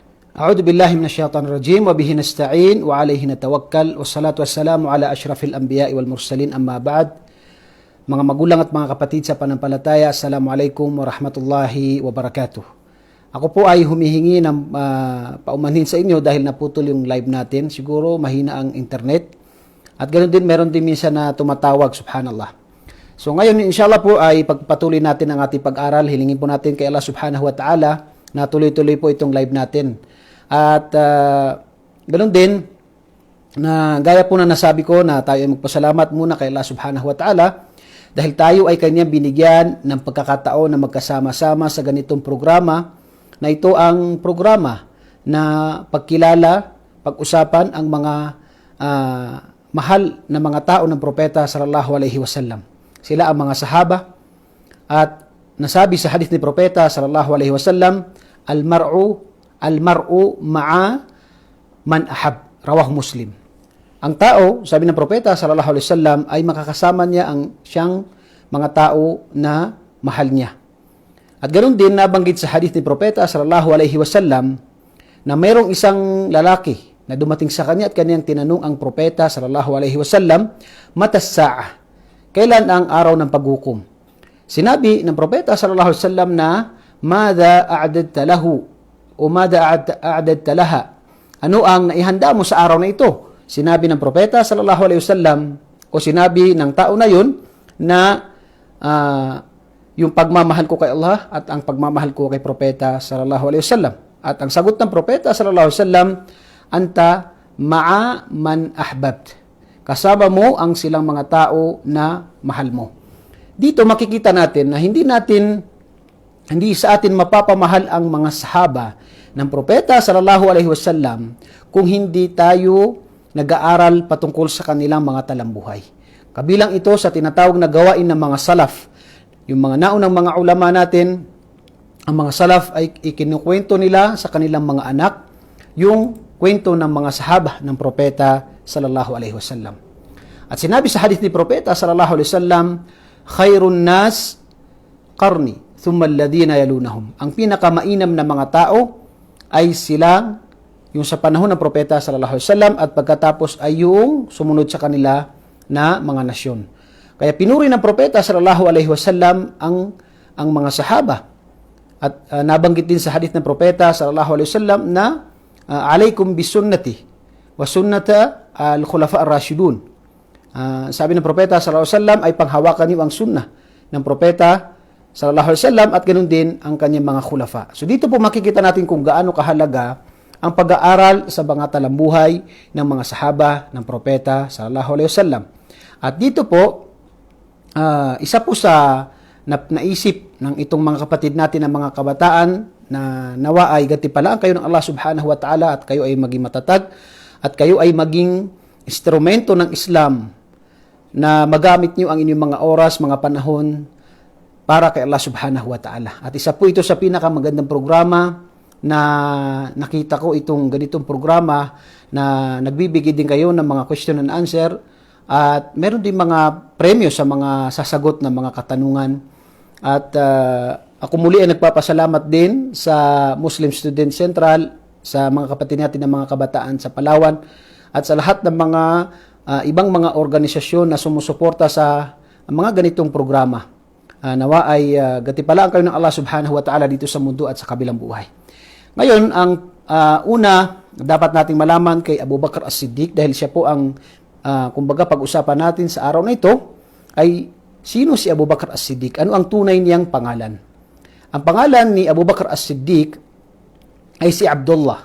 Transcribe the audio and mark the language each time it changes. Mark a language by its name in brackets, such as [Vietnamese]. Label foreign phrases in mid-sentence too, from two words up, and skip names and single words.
[Arabic] أعوذ بالله من الشيطان الرجيم وبه نستعين وعليه نتوكل والصلاة والسلام على أشرف الأنبياء والمرسلين أما بعد. [Filipino] Mga magulang at mga kapatid sa pananampalataya, [Arabic] السلام عليكم ورحمة الله وبركاته. [Filipino] Ako po ay humihingi ng paumanhin sa inyo dahil naputol yung live natin. Siguro mahina ang internet. At ganoon din, meron din minsan na tumatawag, subhanallah. So ngayon, inshallah po ay pagpatuloy natin ang ating pag-aral. Hilingin po natin kay Allah [Arabic] سبحانه وتعالى [Filipino] na tuloy-tuloy po itong live natin. At ganoon din, na gaya po na nasabi ko na tayo ay magpasalamat muna kay Allah [Arabic] سبحانه وتعالى [Filipino] dahil tayo ay kanyang binigyan ng pagkakataon na magkasama-sama sa ganitong programa na ito ang programa na pagkilala, pag-usapan ang mga mahal na mga tao ng propeta [Arabic] صلى الله عليه وسلم. [Filipino] Sila ang mga sahaba at nasabi sa hadith ni propeta [Arabic] صلى الله عليه وسلم, المرء مع من أحب، رواه مسلم. [Filipino] Ang tao, sabi ng propeta [Arabic] صلى الله عليه وسلم, [Filipino] ay makakasama niya ang siyang mga tao na mahal niya. At ganoon din nabanggit sa hadith ni propeta [Arabic] صلى الله عليه وسلم [Filipino] na mayroong isang lalaki na dumating sa kanya at kaniyang tinanong ang propeta [Arabic] صلى الله عليه وسلم, متى الساعة, [Filipino] kailan ang araw ng paghukom? Sinabi ng propeta [Arabic] صلى الله عليه وسلم [Filipino] na [Arabic] ماذا أعددت له [Filipino] o [Arabic] ماذا أعددت لها, [Filipino] ano ang naihanda mo sa araw na ito? Sinabi ng propeta [Arabic] صلى الله عليه وسلم [Filipino] o sinabi ng tao na yun na yung pagmamahal ko kay Allah at ang pagmamahal ko kay propeta [Arabic] صلى الله عليه وسلم. [Filipino] At ang sagot ng propeta [Arabic] صلى الله عليه وسلم, أنت مع من أحببت, [Filipino] kasama mo ang silang mga tao na mahal mo. Dito makikita natin na hindi sa atin mapapamahal ang mga sahaba ng propeta [Arabic] صلى الله عليه وسلم [Filipino] kung hindi tayo nag-aaral patungkol sa kanilang mga talambuhay. Kabilang ito sa tinatawag na gawain ng mga salaf. Yung mga naunang mga ulama natin, ang mga salaf ay ikinukwento nila sa kanilang mga anak yung kwento ng mga sahaba ng propeta [Arabic] صلى الله عليه وسلم. [Filipino] At sinabi sa hadith ni propeta [Arabic] صلى الله عليه وسلم, خير الناس قرني ثم الذين يلونهم. [Filipino] Ang pinakamainam na mga tao ay sila yung sa panahon ng propeta [Arabic] صلى الله عليه وسلم [Filipino] at pagkatapos ay yung sumunod sa kanila na mga nasyon. Kaya pinuri ng propeta [Arabic] صلى الله عليه وسلم [Filipino] ang mga sahaba. At nabanggit din sa hadith ng propeta [Arabic] صلى الله عليه وسلم [Filipino] na [Arabic] عليكم بسنتي وسنة الخلفاء الراشدين. [Filipino] Sabi ng propeta [Arabic] صلى الله عليه وسلم [Filipino] ay panghawakan niyo ang sunnah ng propeta [Arabic] صلى الله عليه وسلم [Filipino] at ganoon din ang kanyang mga khulafa. So dito po makikita natin kung gaano kahalaga ang pag-aaral sa mga talambuhay ng mga sahaba ng propeta [Arabic] صلى الله عليه وسلم. [Filipino] At dito po isa po sa naisip ng itong mga kapatid natin ng mga kabataan na nawa ay gatipalaan kayo ng Allah [Arabic] سبحانه وتعالى [Filipino] at kayo ay maging matatag at kayo ay maging instrumento ng Islam na magamit niyo ang inyong mga oras, mga panahon para kay Allah [Arabic] سبحانه وتعالى. [Filipino] At isa po ito sa pinakamagandang programa na nakita ko, itong ganitong programa na nagbibigay din kayo ng mga [English] question and answer [Filipino] at meron din mga premyo sa mga sasagot ng mga katanungan. At ako muli ay nagpapasalamat din sa Muslim Student Central, sa mga kapatid natin ng mga kabataan sa Palawan at sa lahat ng mga ibang mga organisasyon na sumusuporta sa mga ganitong programa. Nawa ay gatipalaan kayo ng Allah [Arabic] سبحانه وتعالى [Filipino] dito sa mundo at sa kabilang buhay. Ngayon, ang una dapat nating malaman kay Abu Bakr As-Siddiq dahil siya po ang kumbaga pag-usapan natin sa araw na ito ay sino si Abu Bakr As-Siddiq? Ano ang tunay niyang pangalan? Ang pangalan ni Abu Bakr As-Siddiq ay si Abdullah.